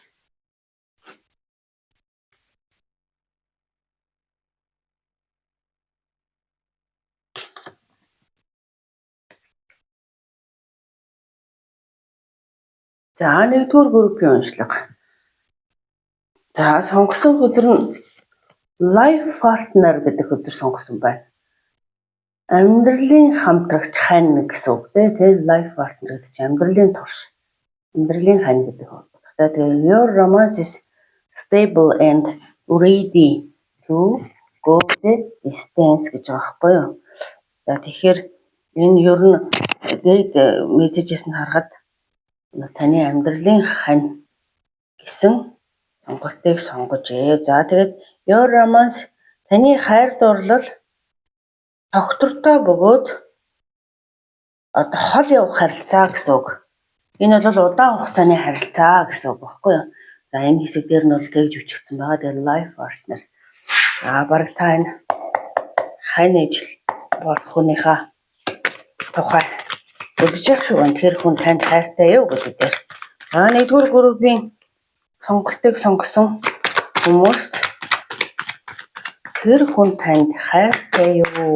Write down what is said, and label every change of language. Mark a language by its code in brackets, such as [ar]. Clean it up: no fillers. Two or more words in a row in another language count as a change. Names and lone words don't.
[mn] За 1-р группийн уншлага. За сонгосон хөзөр нь [en] life partner [mn] гэдэг хөзөр сонгосон байна. Амьдралын хамтрагч хань гэсэн үг тийм [en] life partner [mn] гэдэг чинь амьдралын турш, амьдралын хань гэдэг үг. Тэгэхээр [en] your romance is stable and ready to go the distance [mn] гэж байгаа байхгүй юу? За тэгэхээр энэ ер нь дээд мессежээс нь харахад таны амьдралын хань гэсэн сонголтыг сонгож ээ. За тэгээд [en] your romance [mn] таны хайр дурлал тогтвортой бөгөөд одоо хол явах харилцаа гэсэн үг. Энэ бол удаан хугацааны харилцаа гэсэн үг баггүй юу? За энэ хэсэг дээр нь бол тэгж үчигдсэн байгаа. [en] Тэгээд life partner. [mn] За баг та энэ хань ижил болох хүнийхээ тухай үзэж явах шүү. Тэр хүн танд хайртай юу гэдэг дээр. За 1-р группийн сонголтыг сонгосон хүмүүст тэр хүн танд хайртай юу?